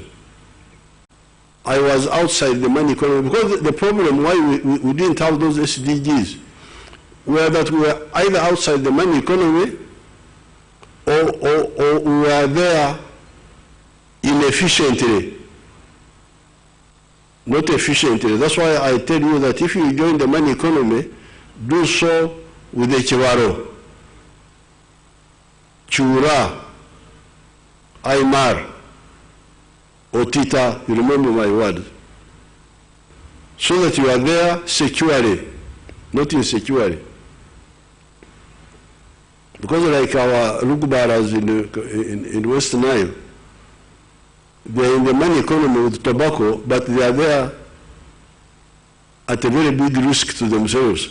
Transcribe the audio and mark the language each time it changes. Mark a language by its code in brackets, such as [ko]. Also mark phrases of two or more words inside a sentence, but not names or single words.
[en] I was outside the money economy because the problem why we didn't have those SDGs were that we were either outside the money economy or we were there inefficiently. Not efficiently. That's why I tell you that if you join the money economy, do so with a chiwaro, chura, aymar, otita, you remember my word. So that you are there securely, not insecurely. Because like our Lugbaras in West Nile, they're in the money economy with tobacco, but they are there at a very big risk to themselves.